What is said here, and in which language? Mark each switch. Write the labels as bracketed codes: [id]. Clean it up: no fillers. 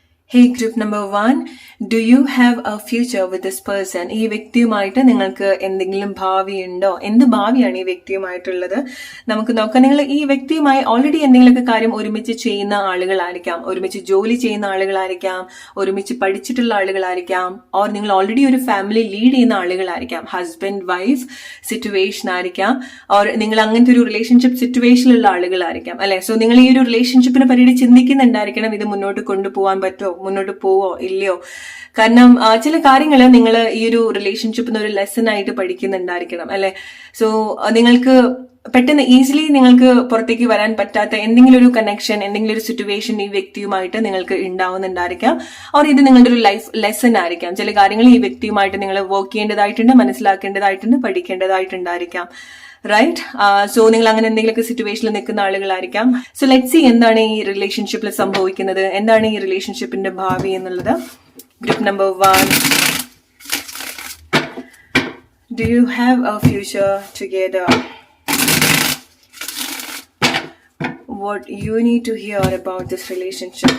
[en] Hey group number 1, do you have a future with this person? [ml] ഈ വ്യക്തിയുമായിട്ട് നിങ്ങൾക്ക് എന്തെങ്കിലും ഭാവിയുണ്ടോ? എന്ത് ഭാവിയാണ് ഈ വ്യക്തിയുമായിട്ടുള്ളത്? നമുക്ക് നോക്കാം. നിങ്ങൾ ഈ വ്യക്തിയുമായി ഓൾറെഡി എന്തെങ്കിലുമൊക്കെ കാര്യം ഒരുമിച്ച് ചെയ്യുന്ന ആളുകളായിരിക്കാം, ഒരുമിച്ച് ജോലി ചെയ്യുന്ന ആളുകളായിരിക്കാം, ഒരുമിച്ച് പഠിച്ചിട്ടുള്ള ആളുകളായിരിക്കാം, ഓർ നിങ്ങൾ ഓൾറെഡി ഒരു ഫാമിലി ലീഡ് ചെയ്യുന്ന ആളുകളായിരിക്കാം, ഹസ്ബൻഡ് വൈഫ് സിറ്റുവേഷൻ ആയിരിക്കാം, ഓർ നിങ്ങൾ അങ്ങനത്തെ ഒരു റിലേഷൻഷിപ്പ് സിറ്റുവേഷനിലുള്ള ആളുകളായിരിക്കാം, അല്ലെ? സോ നിങ്ങൾ ഈ ഒരു റിലേഷൻഷിപ്പിനെ പറ്റിയിട്ട് ചിന്തിക്കുന്നുണ്ടായിരിക്കണം, ഇത് മുന്നോട്ട് കൊണ്ടുപോകാൻ പറ്റുമോ, മുന്നോട്ട് പോവോ ഇല്ലയോ. കാരണം ചില കാര്യങ്ങൾ നിങ്ങൾ ഈ ഒരു റിലേഷൻഷിപ്പിന് ഒരു ലെസൺ ആയിട്ട് പഠിക്കുന്നുണ്ടായിരിക്കണം, അല്ലെ? സോ നിങ്ങൾക്ക് പെട്ടെന്ന് ഈസിലി നിങ്ങൾക്ക് പുറത്തേക്ക് വരാൻ പറ്റാത്ത എന്തെങ്കിലും ഒരു കണക്ഷൻ, എന്തെങ്കിലും ഒരു സിറ്റുവേഷൻ ഈ വ്യക്തിയുമായിട്ട് നിങ്ങൾക്ക് ഉണ്ടാവുന്നുണ്ടായിരിക്കാം. ഓർ ഇത് നിങ്ങളുടെ ഒരു ലൈഫ് ലെസൺ ആയിരിക്കാം. ചില കാര്യങ്ങൾ ഈ വ്യക്തിയുമായിട്ട് നിങ്ങൾ വർക്ക് ചെയ്യേണ്ടതായിട്ടുണ്ട്, മനസ്സിലാക്കേണ്ടതായിട്ടുണ്ട്, പഠിക്കേണ്ടതായിട്ടുണ്ടായിരിക്കാം. റൈറ്റ്? സോ നിങ്ങൾ അങ്ങനെ എന്തെങ്കിലുമൊക്കെ സിറ്റുവേഷനിൽ നിൽക്കുന്ന ആളുകളായിരിക്കാം. സോ [en] let's see [ml] എന്താണ് ഈ റിലേഷൻഷിപ്പിൽ സംഭവിക്കുന്നത്, എന്താണ് ഈ റിലേഷൻഷിപ്പിന്റെ ഭാവി എന്നുള്ളത്. [en] Group number 1, do you have a future together? What you need to hear about this relationship.